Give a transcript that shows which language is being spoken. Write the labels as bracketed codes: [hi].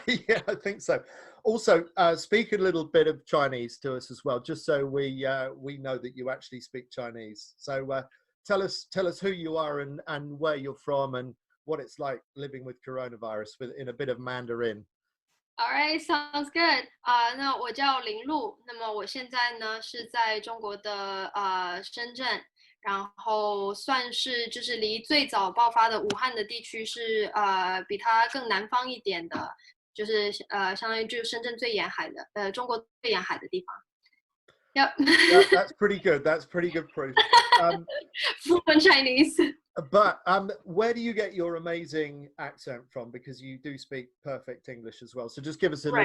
[en] Yeah, I think so. Also, speak a little bit of Chinese to us as well, just so we know that you actually speak Chinese. So tell us who you are and where you're from and what it's like living with coronavirus with in a bit of Mandarin. Alright, sounds good. [zh] 那我叫林璐，那么我现在呢是在中国的深圳，然后算是就是离最早爆发的武汉的地区是比它更南方一点的，就是相当于就是深圳最沿海的中国最沿海的地方。 [en] Yep. That's pretty good. That's pretty good proof. Um, Fluent Chinese. But where do you get your amazing accent from? Because you do speak perfect English as well. So just give us a little